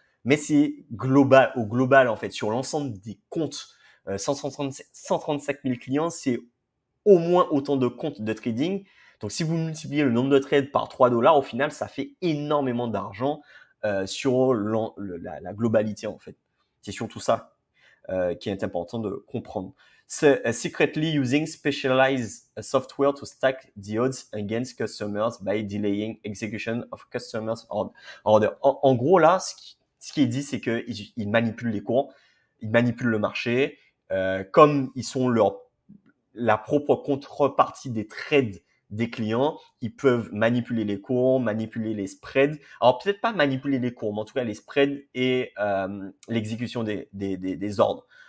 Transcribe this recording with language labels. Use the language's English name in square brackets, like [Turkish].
[French] Mais c'est au global, en fait, sur l'ensemble des comptes, 135 000 clients, c'est au moins autant de comptes de trading. Donc, si vous multipliez le nombre de trades par $3, au final, ça fait énormément d'argent sur la globalité, en fait. C'est surtout ça qui est important de comprendre. [English] Secretly using specialized software to stack the odds against customers by delaying execution of customers' order. [French] En gros, là, ce qui est dit, c'est qu'ils manipulent les cours, ils manipulent le marché, comme ils sont la propre contrepartie des trades des clients, ils peuvent manipuler les cours, manipuler les spreads. Alors peut-être pas manipuler les cours, mais en tout cas les spreads et l'exécution des ordres.